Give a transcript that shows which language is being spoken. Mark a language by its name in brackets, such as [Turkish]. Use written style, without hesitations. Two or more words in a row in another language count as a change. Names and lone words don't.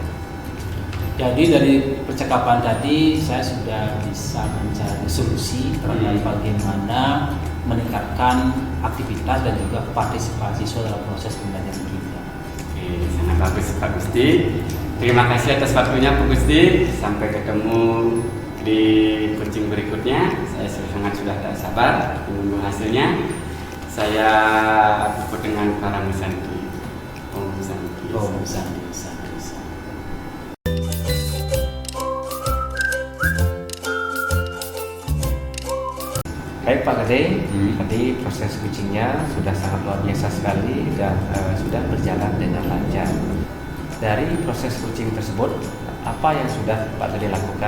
[Indonesian] Jadi dari percakapan tadi saya sudah bisa mencari solusi terhadap bagaimana meningkatkan aktivitas dan juga partisipasi siswa dalam proses pembelajaran kita. Oke, sangat bagus Pak Gusti. Terima kasih atas waktunya Pak Gusti. Sampai ketemu di coaching berikutnya. Saya sangat sudah tak sabar menunggu hasilnya. Saya tutup dengan para musanti. [Sanskrit] Om Santi. Om Santi. [Indonesian] Baik Pak Gede, tadi proses coachingnya sudah sangat luar biasa sekali dan sudah berjalan dengan lancar. Dari proses coaching tersebut, apa yang sudah Pak Gede lakukan?